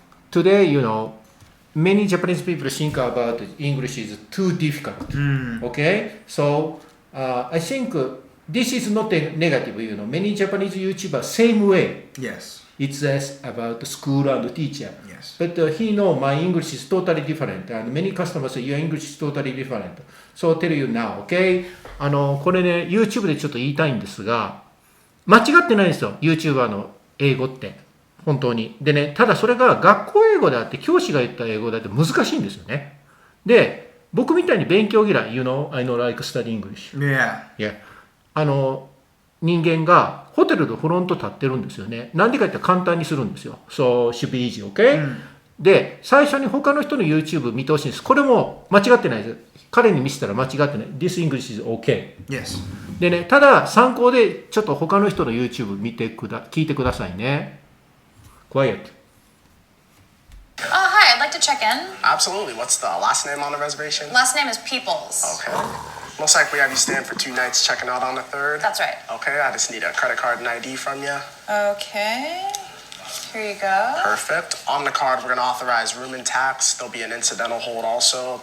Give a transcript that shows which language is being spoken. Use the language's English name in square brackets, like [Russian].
[English] Today, many Japanese people think about English is too difficult. Okay. So I think this is not a negative. Many Japanese YouTubers same way. Yes. It's about school and teacher. Yes. But he know my English is totally different, and many customers say your English is totally different. So I'll tell you now, okay? [Japanese] これね、YouTube でちょっと言いたいんですが、間違ってないんですよ、YouTuber の英語って。本当に。でね、ただそれが学校英語であって、教師が言った英語であって難しいんですよね。で、僕みたいに勉強嫌い、 [English] I know like study English. Yeah. [Japanese] 人間がホテルのフロント立ってるんですよね。なんでかって簡単にするんですよ。 [English] So, should be easy, okay? [Japanese] で、最初に他の人の YouTube 見てほしいんです。これも間違ってないです。彼に見せたら間違ってない。 [English] This English is okay. Yes. [Japanese] でね、ただ参考でちょっと他の人の YouTube 聞いてくださいね。 [English] Quiet. Hi, I'd like to check in. Absolutely. What's the last name on the reservation? Last name is Peoples. Okay. Looks like we have you staying for 2 nights, checking out on the 3rd. That's right. Okay, I just need a credit card and ID from you. Okay. Here you go. Perfect. On the card, we're going to authorize room and tax. There'll be an incidental hold also.